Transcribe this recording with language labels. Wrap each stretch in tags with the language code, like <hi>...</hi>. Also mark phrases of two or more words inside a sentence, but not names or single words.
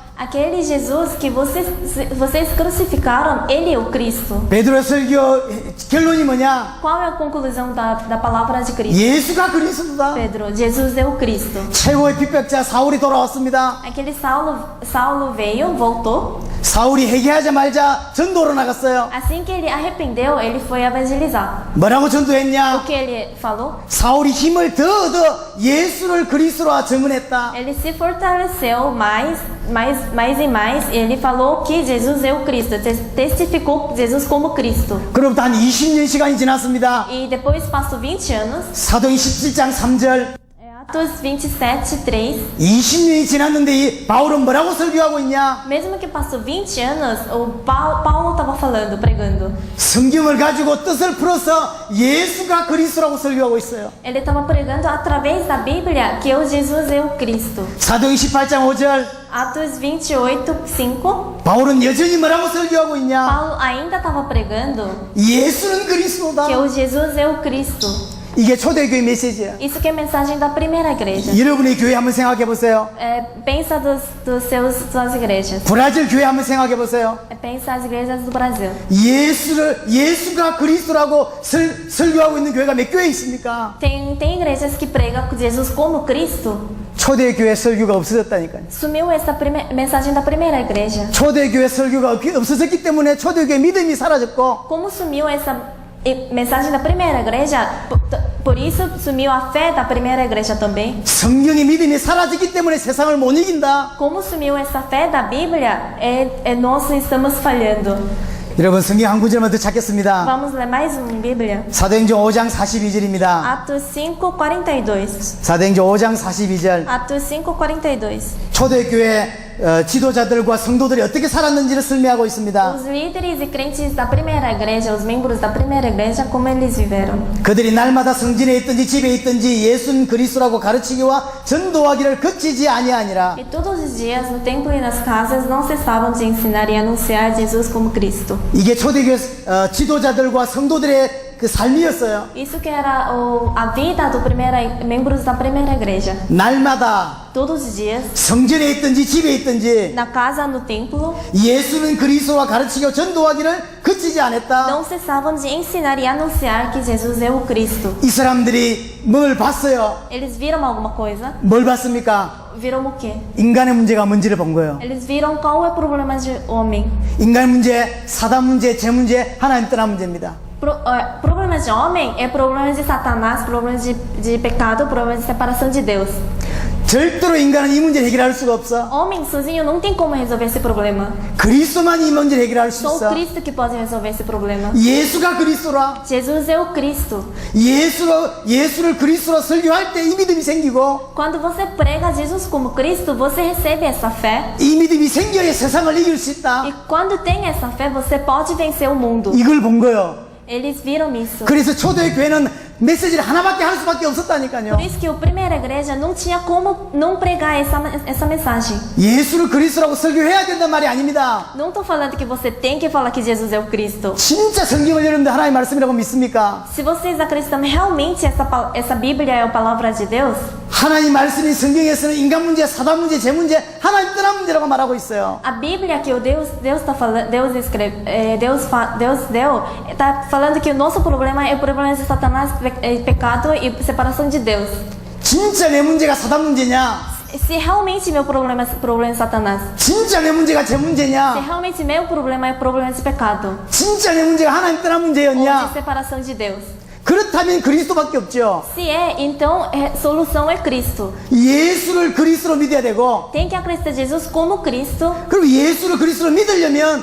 <pt>Aquele Jesus que vocês crucificaram, ele é o Cristo.</pt> <ko>베드로의 설교 결론이 뭐냐?</ko> <pt>Qual é a conclusão da palavra de Cristo?</pt> <ko>예수가 그리스도다.</ko> <pt>Pedro, Jesus é o Cristo.</pt> <ko>최고의 핍박자 사울이 돌아왔습니다.</ko> <pt>Aquele Saulo veio, voltou.</pt> <ko>사울이 회개하자마자 전도로 나갔어요.</ko> <pt>Assim que ele arrependeu, ele foi evangelizar.</pt> <ko>뭐라고 전도했냐?</ko> <pt>O que ele falou?</pt> <ko>사울이 힘을 더 얻어 예수를 그리스도라 증언했다.</ko> <pt>Ele se fortaleceu mais e mais. E ele falou que Jesus é o Cristo. Testificou Jesus como Cristo.</pt> <ko>그로부터 한 20년 시간이 지났습니다.</ko> <pt>E depois passou 20 anos.</pt> <ko>사도행 17장 3절.</ko> <pt>Atos 27:3.</pt> <ko>20년이 지났는데 이 바울은 뭐라고 설교하고 있냐?</ko> <pt>Mesmo que passou 20 anos, o Paulo estava falando, pregando.</pt> <ko>성경을 가지고 뜻을 풀어서 예수가 그리스도라고 설교하고 있어요.</ko> <pt>Ele estava pregando através da Bíblia que o Jesus é o Cristo.</pt> <ko>사도행 18장 5절.</ko> <pt>Atos 28:5.</pt> <ko>바울은 여전히 뭐라고 설교하고 있냐?</ko> <pt>Paulo ainda estava pregando</pt> <ko>예수는 그리스도다.</ko> <pt>que o Jesus é o Cristo.</pt> <ko>이게 초대교회 메시지예요.</ko> <pt>Isso que é a mensagem da primeira igreja.</pt> <ko>여러분의 교회 한번 생각해 보세요.</ko> <pt>Pensa suas igrejas.</pt> <ko>브라질 교회 한번 생각해 보세요.</ko> <pt>Pensa as igrejas do Brasil.</pt> <ko>예수가 그리스도라고 설교하고 있는 교회가 몇 교회 있습니까?</ko> <pt>Tem igrejas que pregam Jesus como Cristo.</pt> <ko>초대교회 설교가 없어졌다니까요.</ko> <pt>Sumiu essa mensagem da primeira igreja.</pt> <ko>초대교회 설교가 없어졌기 때문에 초대교회 믿음이 사라졌고</ko> <pt>Como sumiu essa mensagem da primeira igreja, por isso sumiu a fé da primeira igreja também.</pt> <ko>성경의 믿음이 사라졌기 때문에 세상을 못 이긴다.</ko> <pt>Como sumiu essa fé da Bíblia, nós estamos falhando.</pt> <ko>여러분 성경 한 구절만 더 찾겠습니다.</ko> <pt>Vamos ler mais Bíblia.</pt> <ko>사도행전 5장 42절입니다.</ko> <pt>Atos 5:42.</pt> <ko>사도행전 5장 42절.</ko> <pt>Atos 5:42.</pt> <ko>초대교회 지도자들과 성도들이 어떻게 살았는지를 설명하고 있습니다.</ko> <pt>Os líderes e crentes da primeira igreja, os membros da primeira igreja, como eles viveram.</pt> <ko>그들이 날마다 성전에 있든지 집에 있든지 예수는 그리스도라고 가르치기와 전도하기를 그치지 아니하니라.</ko> <pt>E todos os dias, no templo e nas casas, não cessavam de ensinar e anunciar Jesus como Cristo.</pt> <ko>이게 초대교회 지도자들과 성도들의 그 삶이었어요.</ko> <pt>Isso que era a vida dos membros da primeira igreja.</pt> <ko>날마다</ko> <pt>Todos os dias,</pt> <ko>성전에 있든지 집에 있든지</ko> <pt>na casa, no templo,</pt> <ko>예수는 그리스도와 가르치고 전도하기를 그치지 않았다.</ko> <pt>não cessavam de ensinar e anunciar que Jesus é o Cristo.</pt> <ko>이 사람들이 뭘 봤어요?</ko> <pt>Eles viram alguma coisa?</pt> <ko>뭘 봤습니까?</ko> <pt>Viram o quê?</pt> <ko>인간의 문제가 뭔지를 본 거예요.</ko> <pt>Eles viram qual é o problema de homem.</pt> <ko>인간 문제, 사단 문제, 재 문제, 하나님 떠난 문제입니다.</ko> <pt>Problemas de homem é problemas de Satanás, problemas de pecado, problemas de separação de Deus.</pt> <ko>절대로 인간은 이 문제를 해결할 수가 없어.</ko> <pt>Homem sozinho não tem como resolver esse problema.</pt> <ko>그리스도만 이 문제를 해결할 수</ko> <pt>Só o</pt> <ko>있어.</ko> <pt>Cristo que pode resolver esse problema.</pt> <ko>예수가 그리스도라.</ko> <pt>Jesus é o Cristo.</pt> <ko>예수를 그리스도로 설교할 때 이 믿음이 생기고</ko> <pt>Quando você prega Jesus como Cristo, você recebe essa fé.</pt> <ko>이 믿음이 생겨야 세상을 이길 수 있다.</ko> <pt>E quando tem essa fé, você pode vencer o mundo.</pt> <ko>이걸 본 거예요.</ko> <pt>Eles viram isso.</pt> <ko>그래서 초대교회는 메시지를 하나밖에 할 수밖에 없었다니까요.</ko> <pt>Por isso que a primeira igreja não tinha como não pregar essa mensagem.</pt> <ko>예수를 그리스도라고 설교해야 된단 말이 아닙니다.</ko> <pt>Não estou falando que você tem que falar que Jesus é o Cristo.</pt> <ko>진짜 성경을 여러분들 하나님의 말씀이라고 믿습니까?</ko> <pt>Se vocês acreditam realmente essa Bíblia é a palavra de Deus,</pt> <ko>하나님 말씀이 성경에서는 인간 문제, 사단 문제, 재 문제, 하나님 떠난 문제라고 말하고 있어요.</ko> <pt>a Bíblia que o Deus está falando, Deus escreve, Deus deu, está falando que o nosso problema é o problema de Satanás, pecado e separação de Deus.</pt> <ko>진짜 내 문제가 사단 문제냐?</ko> <pt>Se realmente meu problema é o problema de Satanás,</pt> <ko>진짜 내 문제가 재</ko> <pt>se</pt> <ko>문제냐?</ko> <pt>realmente meu problema é o problema de pecado</pt> <ko>진짜 내 문제가 하나님 떠난</ko> <pt>ou</pt> <ko>문제였냐?</ko> <pt>de separação de Deus.</pt> <ko>그렇다면 그리스도밖에 없죠.</ko> <pt>Se é, então a solução é Cristo.</pt> <ko>예수를 그리스도로 믿어야 되고,</ko> <pt>Tem que acreditar Jesus como Cristo.</pt> <ko>그럼 예수를 그리스도로 믿으려면</ko>